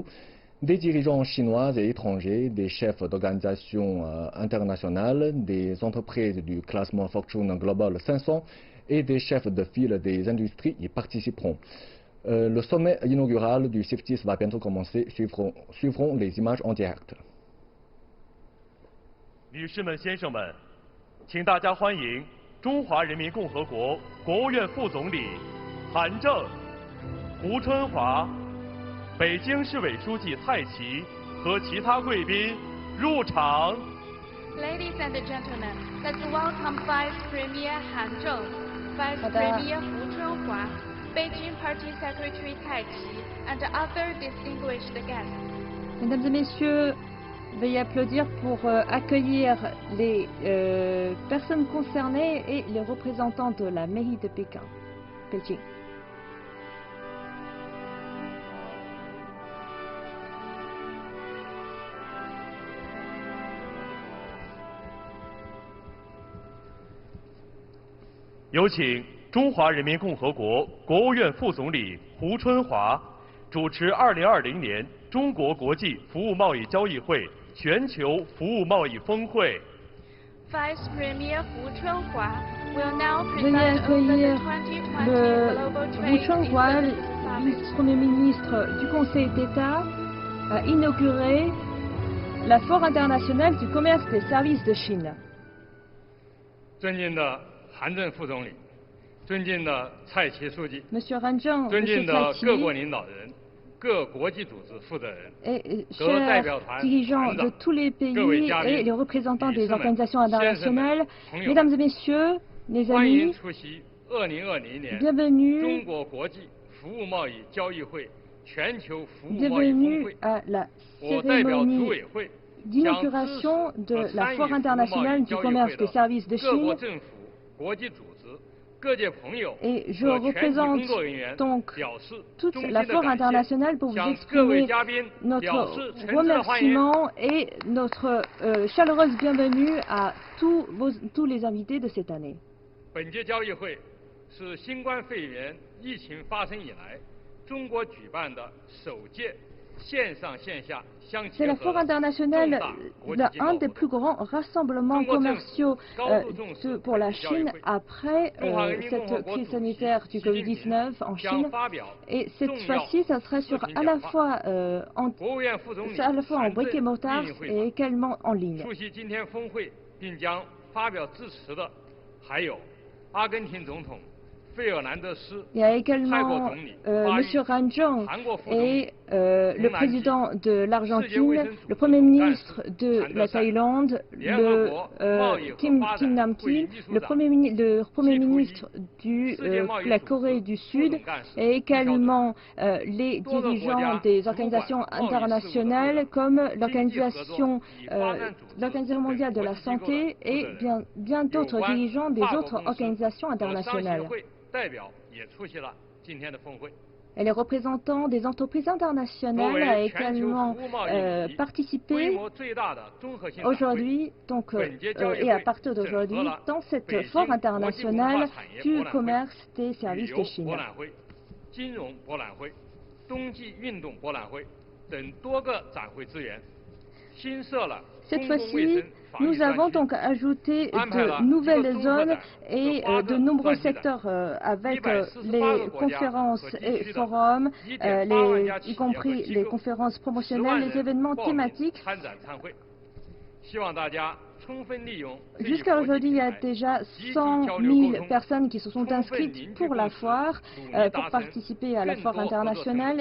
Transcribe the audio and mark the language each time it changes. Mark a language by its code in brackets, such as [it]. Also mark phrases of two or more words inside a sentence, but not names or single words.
[fr] Des dirigeants chinois et étrangers, des chefs d'organisations internationales, des entreprises du classement Fortune Global 500 et des chefs de file des industries y participeront. Le sommet inaugural du CIFTIS va bientôt commencer. Suivront les images en direct. [zh] 女士们、先生们，请大家欢迎中华人民共和国国务院副总理韩正、胡春华、北京市委书记蔡奇和其他贵宾入场。 [en] Ladies and gentlemen, let's welcome Vice Premier Han Zheng, Vice Premier Hu Chunhua, Beijing Party Secretary Cai Qi, and other distinguished guests. [fr] Mesdames et messieurs, veuillez applaudir pour accueillir les personnes concernées et les représentants de la mairie de Pékin, Beijing. « [zh] 有请中华人民共和国国务院副总理胡春华主持2020年中国国际服务贸易交易会全球服务贸易峰会。 [en] Vice Premier Hu Chunhua will now [fr] Veuillez [en] present over the [fr] accueillir 2020 le [en] Global Hu Trade Chunhua, Defense Summit. [fr] vice-premier ministre du Conseil d'État, a inauguré la Foire internationale du commerce des services de Chine. [zh] 尊敬的韩正副总理，尊敬的蔡奇书记， [fr] Monsieur Han Zheng, [zh] 尊 [fr] Monsieur [zh] 敬的 Cai 各国 Qi 领导人、各国际组织负责人、 [fr] et [zh] 各代 [fr] chers [zh] 表团 [fr] dirigeants [zh] 团 [fr] de [zh] 长、 [fr] tous les pays [zh] 各位嘉宾、 [fr] et les représentants [zh] 女士 [fr] des [zh] 们、 [fr] organisations [zh] 先生们、 [fr] internationales, [zh] 朋友 [fr] mesdames [zh] 们 [fr] et messieurs, les [zh] 欢迎 [fr] amis, [zh] 出席2020年 [fr] bienvenue, [zh] 中国国际服务贸易交易会全球服务贸易峰 [fr] bienvenue [zh] 会。 [fr] à la [zh] 我代表组 [fr] cérémonie [zh] 委会 [fr] d'inauguration de la Foire internationale du commerce des services de [zh] 各国 [fr] Chine [zh] 政府、国际组织、各界朋友 [fr] et je [zh] 和全体 [fr] représente [zh] 工作人员 [fr] donc [zh] 表示 [fr] toute [zh] 衷心 [fr] la [zh] 的 [fr] Foire [zh] 感谢， [fr] internationale pour vous [zh] 向各位 [fr] exprimer [zh] 嘉宾表 [fr] notre [zh] 示诚挚的欢迎。 [fr] remerciement et notre chaleureuse bienvenue à tous les invités de cette année. [zh] 本届交易会是新冠肺炎疫情发生以来中国举办的首届线上线下相结 [fr] C'est la [zh] 合 [fr] Foire [zh] 的 [fr] internationale, [zh] 重大国际经贸 [fr] un [zh] 活 [fr] des [zh] 动。 [fr] plus grands rassemblements commerciaux pour la Chine après cette crise sanitaire du Covid-19 en Chine. Et cette fois-ci, ça sera sur à la fois en briques et mortar et également en ligne. [zh] 出席今天峰会并将发表致辞的还有阿根廷总统费尔南德斯、 [fr] Il y a [zh] 泰国 [fr] également [zh] 总理 [fr] M. Han Zheng [zh] 韩国副总理 [fr] et le président de l'Argentine, le premier ministre de la Thaïlande, le Kim Nam-ki, le premier ministre de la Corée du Sud et également les dirigeants des organisations internationales comme l'Organisation mondiale de la santé et bien d'autres dirigeants des autres organisations internationales. [zh] 代表也出席了今天的峰会。 [fr] Et les représentants des entreprises internationales ont également participé aujourd'hui, donc, et à partir d'aujourd'hui, dans cette foire internationale du commerce des services de Chine. [zh] 金融博览会、冬季运动博览会等多个展会资源，新设了 [fr] Cette fois-ci, nous avons donc ajouté de nouvelles zones et de nombreux secteurs avec les conférences et forums, y compris les conférences promotionnelles, les événements thématiques. Jusqu'à aujourd'hui, il y a déjà 100 000 personnes qui se sont inscrites pour la foire, pour participer à la foire internationale.